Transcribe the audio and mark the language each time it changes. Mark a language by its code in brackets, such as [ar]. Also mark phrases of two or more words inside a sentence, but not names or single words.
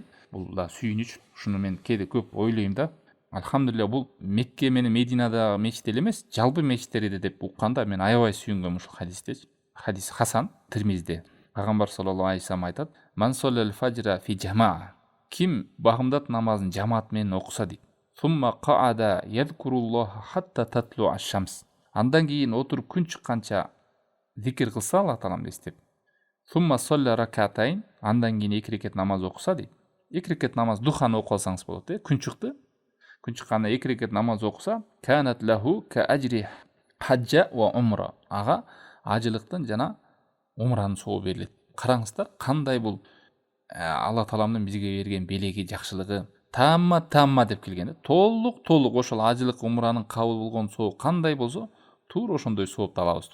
[ky] Бул да сүйүнүч, шуну мен кээде көп ойлойм да. Алхамдулилля, бул Мекке менен Мединадагы мечит эле эмес, жалпы мечиттерде деп укканда мен аябай сүйүнгөм ушул хадистечи. [ar] حديث حسن [ky] Тирмизде. [ar] Пайгамбар صلى الله عليه وسلم айтат: "من صلى الفجر في جماعة". [ky] Ким багымдат намазын жамаат менен окуса дейт. [ar] ثم قعد يذكر الله حتى تطلع الشمس. [ky] Андан кийин отуруп күн чыкканча зикир кылса Аллах таалам эстеп. [ar] ثم صلى ركعتين. [ky] Андан кийин 2 рекет намаз окуса дейт. 2 рекет намаз духаны окуп алсаңыз болот, күн чыкты. Күн чыкканда 2 рекет намаз окуса, [ar] كانت له كأجر حجة وعمرة. [ky] Ага ажылыктын жана умранын сообу берилет. Караңыздар, кандай бул Алла тааламдын бизге берген белеги, жакшылыгы. Тамма деп келген. Толук ошол ажылык умранын кабыл болгон сообу кандай болсо, туура ошондой соопту алабыз.